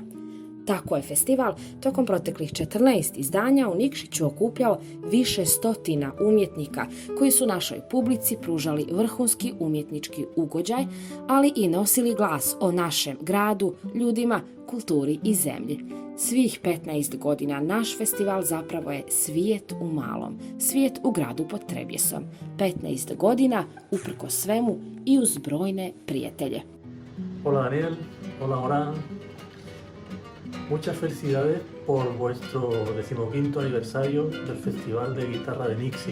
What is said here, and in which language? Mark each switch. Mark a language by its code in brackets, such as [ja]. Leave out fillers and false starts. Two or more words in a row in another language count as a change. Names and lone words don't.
[sr] Tako je festival tokom proteklih 14 izdanja u Nikšiću okupljao više stotina umjetnika koji su našoj publici pružali vrhunski umjetnički ugođaj, ali i nosili glas o našem gradu, ljudima, kulturi i zemlji. Svih 15 godina naš festival zapravo je svijet u malom, svijet u gradu pod Trebjesom. 15 godina uprkos svemu i uz brojne prijatelje. [es] Hola Daniel, hola Goran. Muchas felicidades por vuestro 15º aniversario del Festival de Guitarra de Nikšić.